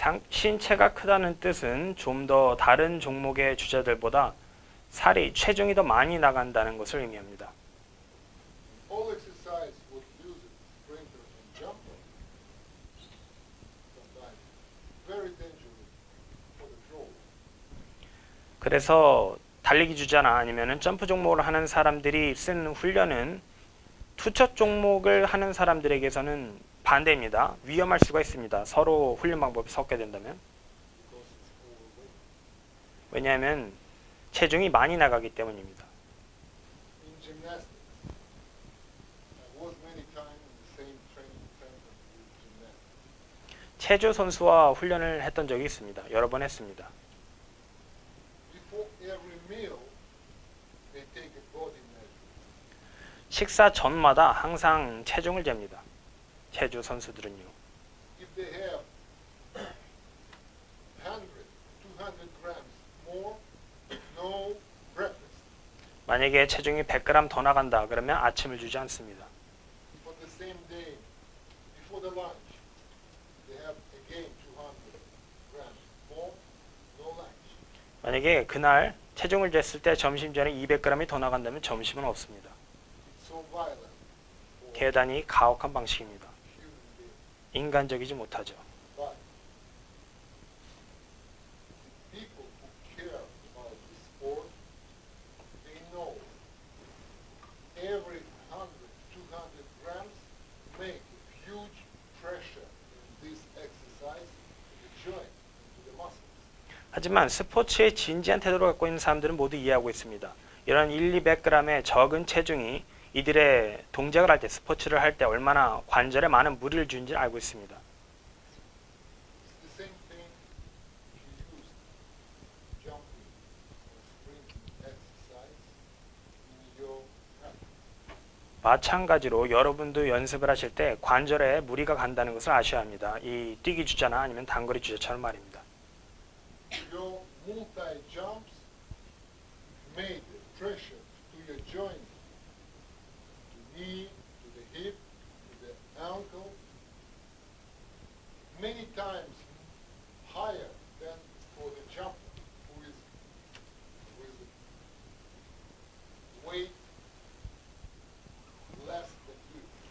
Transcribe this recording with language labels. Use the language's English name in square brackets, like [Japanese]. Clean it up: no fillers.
[Korean] 신체가 크다는 뜻은 좀 더 다른 종목의 주자들보다 체중이 더 많이 나간다는 것을 의미합니다. [English] All exercise would use it, sprinter and jumper. Sometimes very dangerous for the thrower. [Korean] 그래서 달리기 주자나 아니면 점프 종목을 하는 사람들이 쓰는 훈련은 투척 종목을 하는 사람들에게서는 반대입니다. 위험할 수가 있습니다. 서로 훈련 방법이 섞게 된다면. [English] Because it's overweight. [Korean] 왜냐하면 체중이 많이 나가기 때문입니다. [English] In gymnastics, I was many times in the same training center with gymnastics. [Korean] 체조 선수와 훈련을 했던 적이 있습니다. 여러 번 했습니다. [English] Before every meal, they take a body measure. [Korean] 식사 전마다 항상 체중을 잽니다. 체조 선수들은요. [English] If they have 100, 200 grams more, no breakfast. [Korean] 만약에 체중이 100g 더 나간다 그러면 아침을 주지 않습니다. [English] For the same day, before the lunch, they have again 200 grams more, no lunch. [Korean] 만약에 그날 체중을 쟀을 때 점심 전에 200g이 더 나간다면 점심은 없습니다. [English] It's so violent for [Korean] 대단히 가혹한 방식입니다. [English] human beings. [Korean] 인간적이지 못하죠. [English] But the people who care about the sport, they know every 100, 200 grams make huge pressure in this exercise to the joint and to the muscles. [Korean] 하지만 스포츠의 진지한 태도를 갖고 있는 사람들은 모두 이해하고 있습니다. 이런 1-200g의 적은 체중이 이들의 동작을 할 때, 스포츠를 할 때 얼마나 관절에 많은 무리를 주는지 알고 있습니다. [English] It's the same thing if you use jumping or sprinting exercise in your practice. [Korean] 마찬가지로 여러분도 연습을 하실 때 관절에 무리가 간다는 것을 아셔야 합니다. 이 뛰기 주자나 아니면 단거리 주자처럼 말입니다. [English] Your multi-jumps made pressure to your joint, to knee, to the hip, to the ankle, many times higher than for the jumper who is with weight less than you.